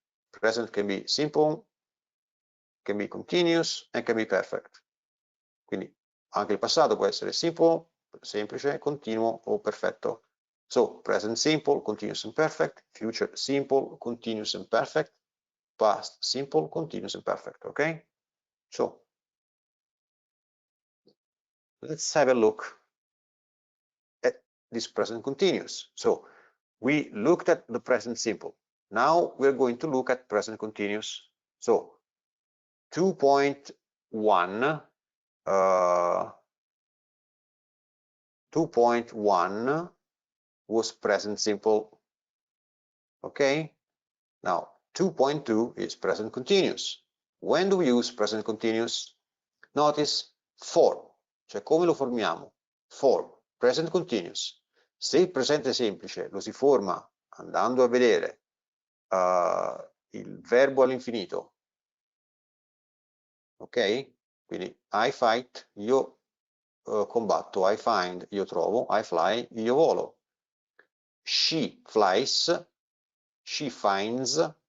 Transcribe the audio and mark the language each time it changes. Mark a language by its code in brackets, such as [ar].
[en] Present can be simple, can be continuous, and can be perfect. [it] Quindi anche il passato può essere simple, semplice, continuo o perfetto. [en] So, present simple, continuous and perfect. Future simple, continuous and perfect. Past simple, continuous and perfect. Okay? So, let's have a look at this present continuous. So, we looked at the present simple. Now we're going to look at present continuous. So 2.1 was present simple. Okay? Now 2.2 is present continuous. When do we use present continuous? Notice form, [it] cioè come lo formiamo? [en] Form, present continuous. [it] Se il presente semplice lo si forma andando a vedere il verbo all'infinito, ok? [en] Quindi I fight, [it] io combatto, [en] I find, [it] io trovo, [en] I fly, [it] io volo. [en] She flies, she finds,